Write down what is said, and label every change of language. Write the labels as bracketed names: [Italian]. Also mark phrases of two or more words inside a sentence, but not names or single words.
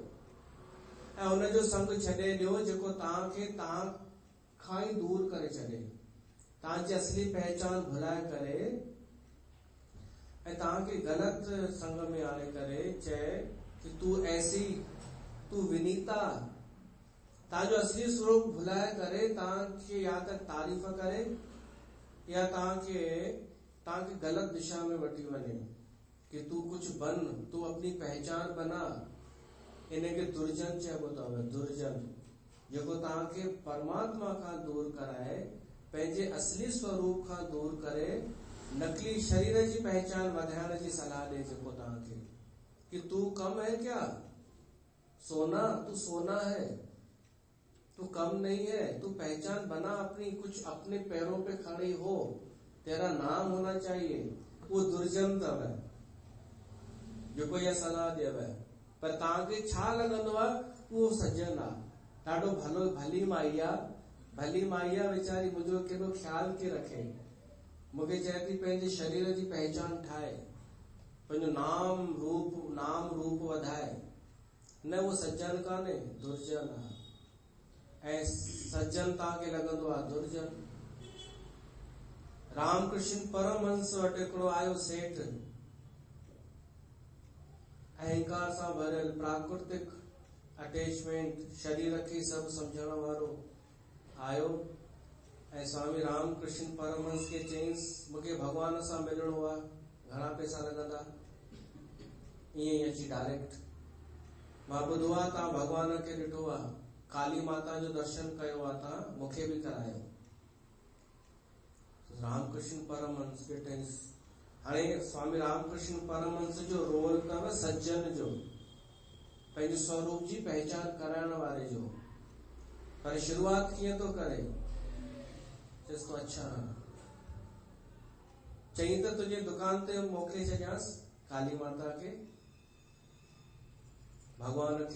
[Sindhi] ऐं हुनजो संग छॾे ॾियो जेको तव्हांखे तव्हां खां ई दूर करे छॾे, तव्हांजी असली पहचान भुलाए करे ऐं तव्हांखे ग़लति संग में आणे करे चए कि तूं ऐसी, तूं विनीता। तव्हांजो असली स्वरूप भुलाए करे तव्हांखे या त तारीफ़ करे या तव्हांखे ग़लति दिशा में वठी वञे कि [Hindi] तूं कुछ बन, तूं अपनी पहचान बना। [Sindhi] इनखे दुर्जन चइबो अथव, दुर्जन, जेको तव्हांखे परमात्मा खां दूर कराए, पंहिंजे असली स्वरूप खां दूर करे नकली शरीर जी पहचान वधाइण जी सलाह ॾे, जेको तव्हांखे कि [Hindi] तू कम है क्या, सोना, तू सोना है, तू कम नहीं है, तू पहचान बना अपनी, कुछ अपने पैरों पे खड़ी हो, तेरा नाम होना चाहिए। [Sindhi] वो दुर्जन तव जेको इहा सलाह ॾेव। पर तव्हांखे छा लॻंदो आहे, उहो सज्जन आहे, ॾाढो भली माई आहे वीचारी, मुंहिंजो केॾो ख़्याल थी रखे, मूंखे चए थी पंहिंजे शरीर जी पहचान ठाहे, पंहिंजो नाम रूप वधाए। न, उहो सज्जन कान्हे, दुर्जन आहे। ऐं सज्जन तव्हांखे लॻंदो आहे दुर्जन। रामकृष्ण परमहंस वटि हिकिड़ो आयो सेठ, अहंकार सां भरियल, प्राकृतिक अटैचमेंट, शरीर खे सभु सम्झण वारो आयो। ऐं स्वामी रामकृष्ण परमहंस खे चयईंसि, मूंखे भॻवान सां मिलणो आहे, घणा पैसा लॻंदा? ईअं ई अची डायरेक्ट, मां ॿुधो आहे तव्हां भॻवान खे ॾिठो आहे, काली माता जो दर्शन कयो आहे तव्हां, मूंखे बि करायो। रामकृष्ण परमहंस खे चयईंसि। हाणे स्वामी रामकृष्ण परमहंस जो रोल अथव सज्जन जो, पंहिंजे स्वरूप जी पहचान कराइण वारे जो। पर शुरूआत कीअं थो करे, चएसि तो अच्छा, चई त तुंहिंजे दुकान ते मोकिले छॾियांसि काली माता खे, भॻवान खे।